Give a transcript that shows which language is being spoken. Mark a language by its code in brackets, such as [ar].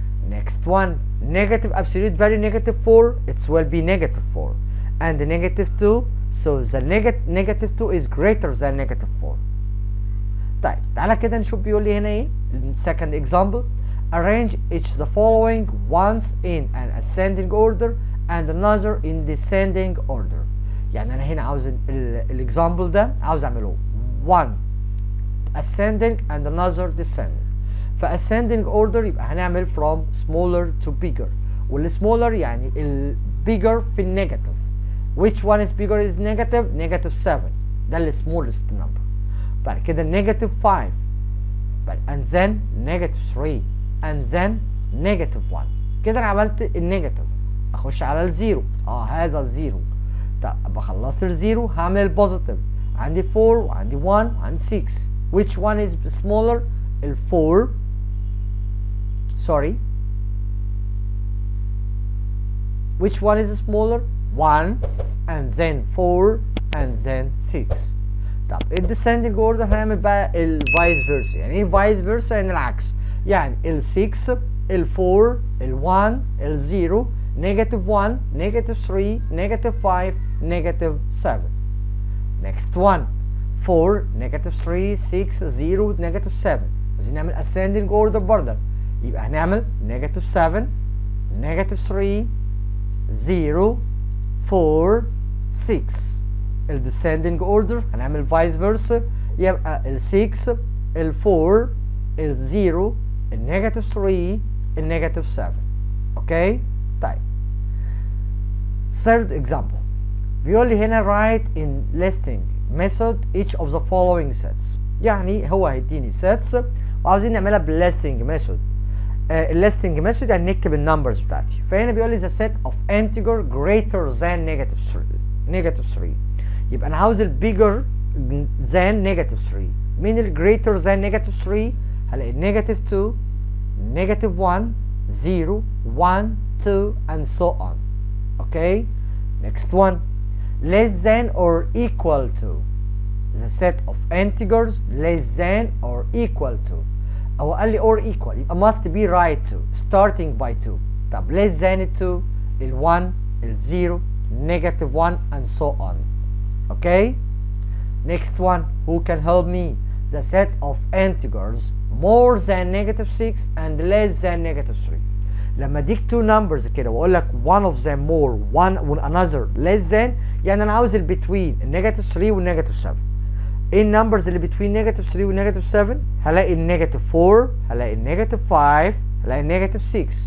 [en] next one negative absolute value negative 4 it will be negative 4 and the negative 2, so the negative 2 is greater than negative 4. [ar] طيب تعالى كده نشوف بيقول لي هنا ايه. [en] second example arrange each the following once in an ascending order and another in descending order. [ar] يعني انا هنا عاوز الاكزامبل ده عاوز اعمله [en] one ascending and another descending. [ar] ف ascending order يبقى هنعمل [en] from smaller to bigger، [ar] والsmaller يعني ال bigger في النيجاتيف. [en] which one is bigger is negative؟ negative 7 ده ال smallest number. بعد كده negative 5 and then negative 3 and then negative 1. [ar] كده انا عملت النيجاتيف، اخش على الزيرو، هذا الزيرو. طب ابقى خلصت الزيرو هعمل البوزيتيف، عندي 4 وعندي 1 وعندي 6. [en] which one is smaller؟ ال 4 sorry which one is smaller؟ 1 and then 4 and then 6. [ar] طب الديسندنج اوردر هنعمل بقى الفايس فيرسا. يعني ايه فايس فيرسا؟ يعني العكس، يعني ال 6 ال 4 ال 1 ال 0 negative 1 negative 3 negative 5 negative 7. [en] next one 4 negative 3 6 0 negative 7. [ar] عايزين نعمل [en] ascending order [ar] برضه، يبقى هنعمل negative 7 negative 3 0 4 6. [en] ال descending order هنعمل vice versa، [ar] يبقى [en] ال 6 ال 4 ال 0 ال negative 3 ال negative 7. اوكي؟ طيب third example [ar] بيقول لي هنا [en] write in listing method each of the following sets. [ar] يعني هو هيديني sets وعاوزين نعملها بالlisting method. listing method يعني نكتب النمبرز بتاعتي. فهنا بيقول لي [en] the set of integer greater than negative 3. [ar] يبقى انا عاوز ال bigger than negative 3. [en] مين ال greater than negative 3؟ [ar] هلاقي [en] negative 2 negative 1 0 1 2 and so on. okay next one less than or equal to. the set of integers less than or equal to. [ar] هو قال لي [en] or equal يبقى must be right to starting by 2. طب less than 2 ال 1 ال 0 negative 1 and so on. Okay. Next one, who can help me? The set of integers more than negative 6 and less than negative 3. [ar] لما اديك two numbers كده واقول لك [en] one of them more one another less than، [ar] يعني انا عاوز البتوين النيجاتيف 3 والنيجاتيف 7. ايه النمبرز اللي بتوين نيجاتيف 3 والنيجاتيف 7؟ هلاقي النيجاتيف 4، هلاقي النيجاتيف 5، هلاقي النيجاتيف 6.